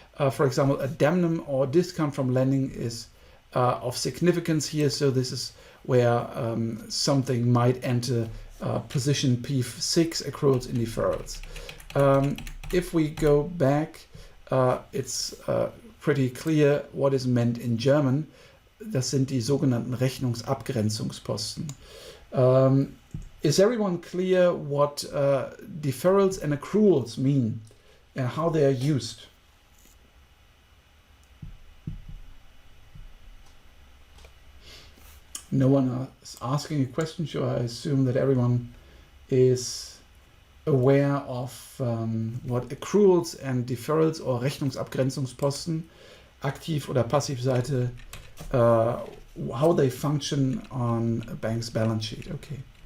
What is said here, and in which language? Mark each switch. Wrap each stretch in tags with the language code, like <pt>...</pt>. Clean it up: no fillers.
<en>For example, a damnum or discount from lending is of significance here. So this is where something might enter position P6, accruals and deferrals. If we go back, it's pretty clear what is meant in German.</en> <de>das sind die sogenannten Rechnungsabgrenzungsposten.</de> <en>Is everyone clear what deferrals and accruals mean and how they are used? No one is asking a question, so I assume that everyone is aware of what accruals and deferrals or</en> <de>Rechnungsabgrenzungsposten, aktiv oder Passivseite,</de> <en>how they function on a bank's balance sheet. Okay.</en>